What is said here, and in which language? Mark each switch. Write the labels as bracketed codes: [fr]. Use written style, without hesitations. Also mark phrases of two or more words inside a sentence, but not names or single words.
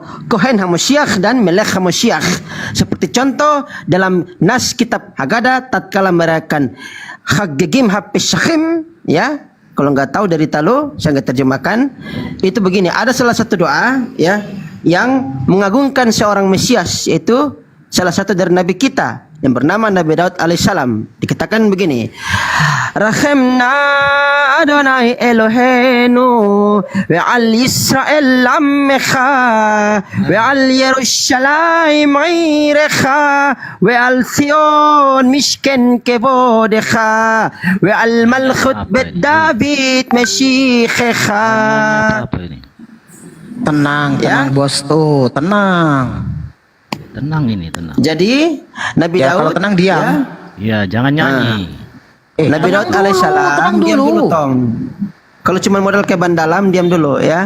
[he] כהן המשיח [id] dan [he] מלך המשיח. [id] Seperti contoh dalam nas kitab Haggadah tatkala merayakan [he] חגים הפסחים, [id] ya. Kalau nggak tahu dari Talu, saya nggak terjemahkan. Itu begini, ada salah satu doa, ya, yang mengagungkan seorang Mesias, yaitu salah satu dari Nabi kita, yang bernama Nabi Daud alaihissalam. Dikatakan begini, [he] רחם נא אדני אלהינו ועל ישראל עמך ועל ירושלים עירך ועל ציון משכן כבודך ועל מלכות בית דוד משיחך. [id] Apa ini? Tenang, Ya. bos tuh, tenang. Tenang ini, tenang. Jadi Nabi Ya, kalau Daud tenang diam. Ya, jangan nyanyi. Nabi Daud tenang alaihissalam diam dulu Tom. Kalau cuma modal ke dalam diam dulu ya.